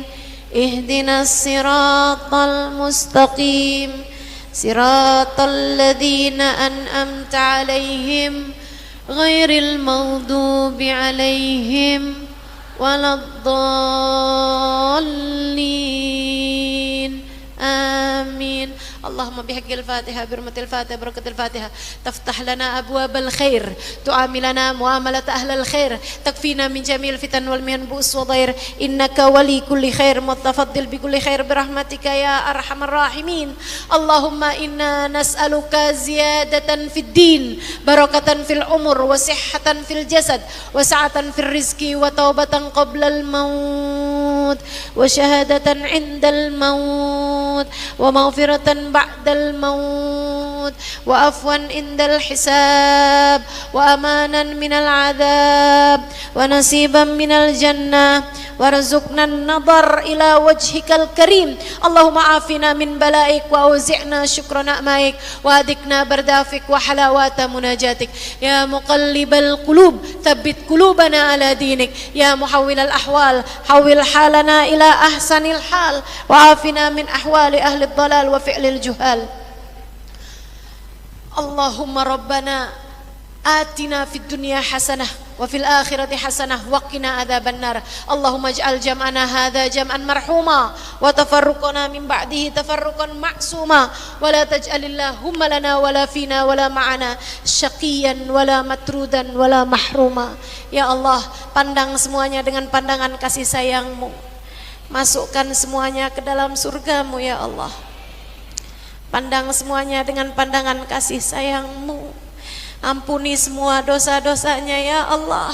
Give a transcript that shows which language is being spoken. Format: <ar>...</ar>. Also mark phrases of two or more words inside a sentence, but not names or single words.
<ar>اهدنا الصراط المستقيم صراط الذين أنعمت عليهم غير المغضوب عليهم ولا الضالين. آمين اللهم بحق الفاتحة بحرمة الفاتحة ببركة الفاتحة تفتح لنا أبواب الخير تعاملنا معاملة أهل الخير تكفينا من جميع الفتن والمحن البؤس والضير إنك ولي كل خير متفضل بكل خير برحمتك يا أرحم الراحمين. اللهم إنا نسألك زيادة في الدين وبركة في العمر وصحة في الجسد وسعة في الرزق وتوبة قبل الموت وشهادة عند الموت ومغفرة بعد الموت وعفوا عند الحساب وأمانا من العذاب ونصيبا من الجنة وارزقنا النظر إلى وجهك الكريم. اللهم عافنا من بلائك وأوزعنا شكر نعمائك وأدخلنا بلطفك وحلاوة مناجاتك. يا مقلب القلوب ثبت قلوبنا على دينك. يا محول الأحوال حول حالنا إلى أحسن الحال وعافنا من أحوال أهل الضلال وفعل الجهال. اللهم ربنا آتنا في الدنيا حسنة وفي الآخرة حسنة وقنا عذاب النار. اللهم اجعل جمعنا هذا جمعا مرحوما وتفرقنا من بعده تفرقا معصوما ولا تجعل اللهم لنا ولا فينا ولا معنا شقيا ولا مطرودا ولا محروما.</ar> <id>Ya Allah, pandang semuanya dengan pandangan kasih sayang-Mu. Masukkan semuanya ke dalam surga-Mu</id> <ar>يا الله.</ar> <id>Pandang semuanya dengan pandangan kasih sayang-Mu. Ampuni semua dosa-dosanya</id> <ar>يا الله.</ar>